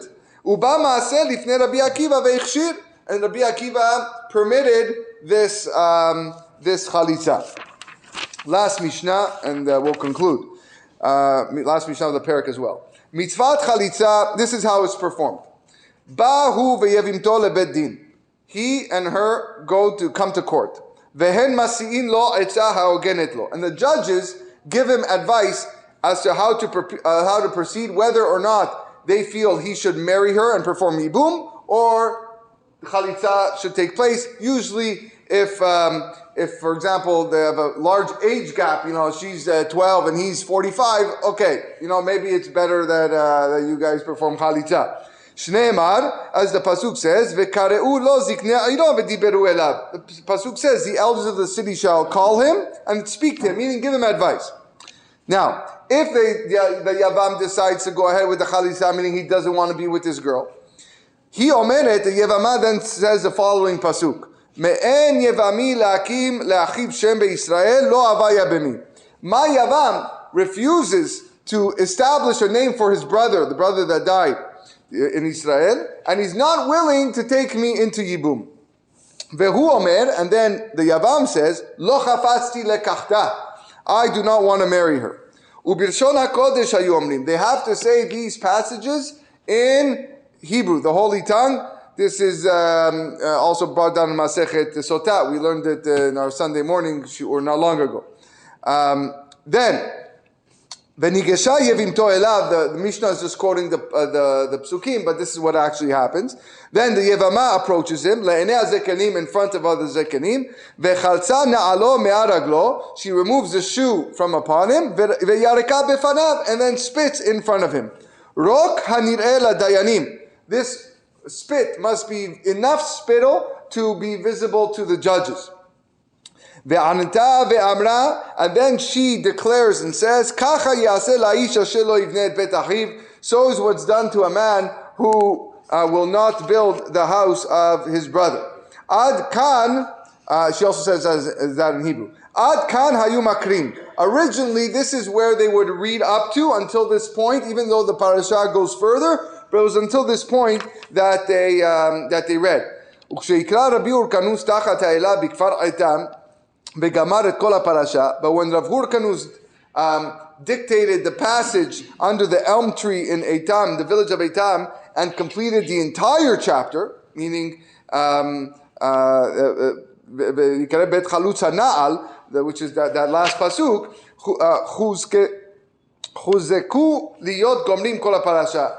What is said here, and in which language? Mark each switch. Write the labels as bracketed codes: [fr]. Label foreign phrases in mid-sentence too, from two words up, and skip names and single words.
[en] And Rabbi Akiva permitted this chalitza. Last Mishnah, and we'll conclude. Last Mishnah of the parak as well. [he] מצות חליצה, [en] this is how it's performed. [he] באו ויבמתו לבית דין. [en] He and her come to court. [he] והן משיאין לו עצה ההוגנת לו. [en] And the judges give him advice as to how to proceed, whether or not they feel he should marry her and perform yibum, or chalitza should take place. Usually, if for example they have a large age gap, she's 12 and he's 45. Okay, maybe it's better that you guys perform chalitza. Shneimar, as the pasuk says, [he] וקראו לו זקני עירו ודברו אליו. [en] The pasuk says the elders of the city shall call him and speak to him, meaning give him advice. Now, if the Yavam decides to go ahead with the chalitza, meaning he doesn't want to be with this girl, he omeret, the Yavama then says the following pasuk: [he] מאן יבמי להקים לאחיו שם בישראל לא אבה יבמי. [en] My Yavam refuses to establish a name for his brother, the brother that died in Israel, and he's not willing to take me into Yibum. [he] והוא אומר, [en] and then the Yavam says, [he] לא חפצתי לקחתה. [en] I do not want to marry her. [he] ובלשון הקודש היו אומרים. [en] They have to say these passages in Hebrew, the Holy Tongue. This is also brought down in Masechet Sotah. We learned it in our Sunday morning, or not long ago. Then, [he] ונגשה יבמתו אליו. [en] The Mishnah is just quoting the psukim, but this is what actually happens. Then the Yevama approaches him, [he] לעיני זקנים, [en] in front of other zekanim. [he] וחלצה נעלו מעל רגלו. [en] She removes the shoe from upon him. [he] וירקה בפניו, [en] and then spits in front of him. [he] רוק הנראה לדיינים. [en] This spit must be enough spittle to be visible to the judges. [he] וענתה ואמרה, [en] and then she declares and says, [he] ככה יעשה לאיש אשר לא יבנה את בית אחיו. [en] So is what's done to a man who will not build the house of his brother. [he] עד כאן, [en] she also says that in Hebrew. [he] עד כאן היו מקרין. [en] Originally, this is where they would read up to until this point, even though the parasha goes further, but it was until this point that they read. [he] וכשקרא רבי הורקנוס תחת האלה בכפר עיטם, [en] but when Rav Hurkanus dictated the passage under the elm tree in Eitam, the village of Eitam, and completed the entire chapter, meaning [he] בית חלוץ הנעל, [en] which is that last pasuk, [he] חזקו להיות גומרים כל פרשה.